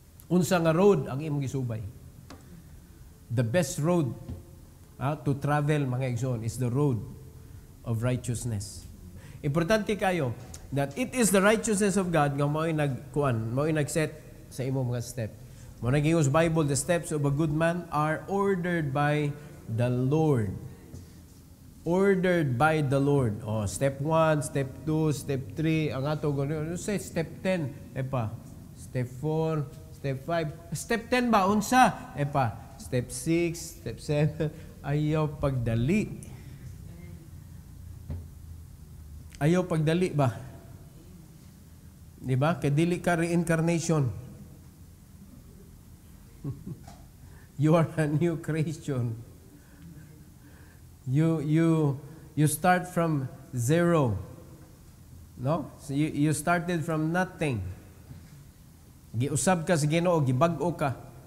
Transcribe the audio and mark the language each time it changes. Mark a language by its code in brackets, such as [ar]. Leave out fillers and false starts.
[ceb] Unsa nga road ang imong gisubay? [en] The best road to travel mga igsoon is the road of righteousness. [ceb] Importante kayo [en] that it is the righteousness of God [ceb] nga mao'y nag-set sa imong mga step. Mo naging sa [en] Bible, the steps of a good man are ordered by the Lord. Ordered by the Lord. Step 1, step 2, step 3, [ceb] ang ato gano'n. [en] Say step 10, step 4, step 5, step 10 [ceb] ba unsa? [en] Step 6, step 7, [ceb] ayaw pagdali. Ayaw pagdali ba? Di ba? Kaya dili ka reincarnation. [en] You are a new creation. You start from zero. No? So you started from nothing. [ceb] Giusab ka sa Ginoo, gibag-o ka.